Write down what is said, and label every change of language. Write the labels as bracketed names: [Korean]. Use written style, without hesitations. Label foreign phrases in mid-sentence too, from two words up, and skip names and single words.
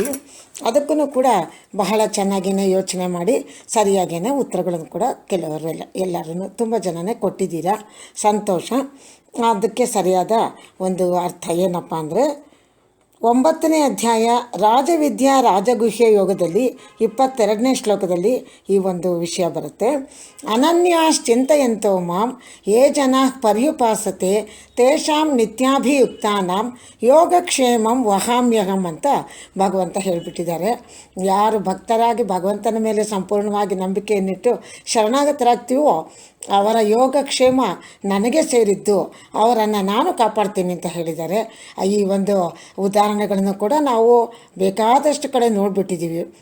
[Kannada] ಅದಕ್ಕೂ ಕೂಡ ಬಹಳ ಚೆನ್ನಾಗಿಯೇ ಯೋಚನೆ ಮಾಡಿ ಸರಿಯಾಗಿಯೇ ಉತ್ತರಗಳನ್ನು ಕೂಡ ಎಲ್ಲರೂ ತುಂಬ ಜನನೇ ಕೊಟ್ಟಿದ್ದೀರಾ, ಸಂತೋಷ. ಅದಕ್ಕೆ ಸರಿಯಾದ ಒಂದು ಅರ್ಥ ಏನಪ್ಪ ಅಂದರೆ, 9ನೇ ಅಧ್ಯಾಯ ರಾಜವಿದ್ಯಾ ರಾಜಗುಹ್ಯ ಯೋಗದಲ್ಲಿ 22ನೇ ಶ್ಲೋಕದಲ್ಲಿ ಈ ಒಂದು ವಿಷಯ ಬರುತ್ತೆ. [Sanskrit] ಅನನ್ಯಾಶ್ಚಿಂತಯಂತೋ ಮಾಂ ಯೇ ಜನಾಃ ಪರ್ಯುಪಾಸತೆ ತೇಷಾಂ ನಿತ್ಯಾಭಿಯುಕ್ತಾನಾಂ ಯೋಗಕ್ಷೇಮಂ ವಹಾಮ್ಯಹಂ [Kannada] ಅಂತ ಭಗವಂತ ಹೇಳಿಬಿಟ್ಟಿದ್ದಾರೆ. ಯಾರು ಭಕ್ತರಾಗಿ ಭಗವಂತನ ಮೇಲೆ ಸಂಪೂರ್ಣವಾಗಿ ನಂಬಿಕೆಯನ್ನಿಟ್ಟು ಶರಣಾಗತರಾಗ್ತೀವೋ ಅವರ ಯೋಗಕ್ಷೇಮ ನನಗೆ ಸೇರಿದ್ದು, ಅವರನ್ನು ನಾನು ಕಾಪಾಡ್ತೀನಿ ಅಂತ ಹೇಳಿದ್ದಾರೆ. ಈ ಒಂದು ಉದಾಹರಣೆಗಳನ್ನು ಕೂಡ ನಾವು ಬೇಕಾದಷ್ಟು ಕಡೆ ನೋಡಿಬಿಟ್ಟಿದ್ದೀವಿ.